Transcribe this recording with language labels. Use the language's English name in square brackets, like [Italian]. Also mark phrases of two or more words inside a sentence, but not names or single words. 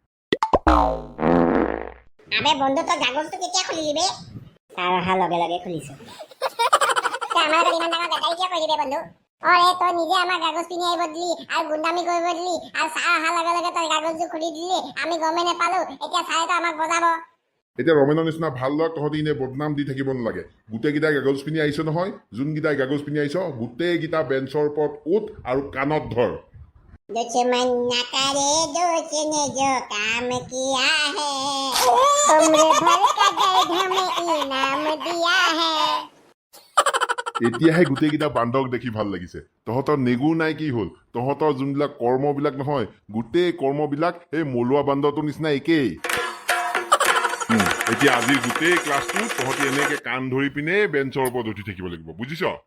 [Assamese] আবে বন্ধু তই কাগজটো কেতিয়া খুলিলি বে তাৰ অহা লগে লগে খুলিছো আমাৰ ইমান ডাঙৰ গাড়ী কিয় কৰিলি বে বন্ধু অৰে তই নিজে আমাৰ কাগজ পিন্ধি আহিব দিলি আৰু গুণ্ডামি কৰিব দিলি আৰু ছাৰ অহাৰ লগে লগে তই কাগজটো খুলি দিলি আমি গমেই নাপালো এতিয়া ছাৰেতো আমাক বজাব এতিয়া ৰমেনৰ নিচিনা ভাল লগ তহঁতি এনে বদনাম দি থাকিব নালাগে গোটেইকেইটাই কাগজ পিন্ধি আহিছ নহয় যোনকেইটাই কাগজ পিন্ধি আহিছ গোটেইকেইটা বেঞ্চৰ ওপৰত উঠ আৰু কাণত ধৰ [Hindi] दुश्मन न करे दोस्त ने जो काम किया है उम्र भर का दर्द हमें इनाम दिया है [Assamese] এতিয়াহে গোটেইকেইটা বান্দৰক দেখি ভাল লাগিছে তহঁতৰ নেগুৰ নাই কি হ'ল তহঁতৰ যোনবিলাক কৰ্মবিলাক নহয় গোটেই কৰ্মবিলাক এই মলুৱা বান্দৰটোৰ নিচিনা একেই এতিয়া আজি গোটেই ক্লাছটো তহঁতি এনেকে কাণ ধৰি পিনে বেঞ্চৰ ওপৰত উঠি থাকিব লাগিব বুজিছ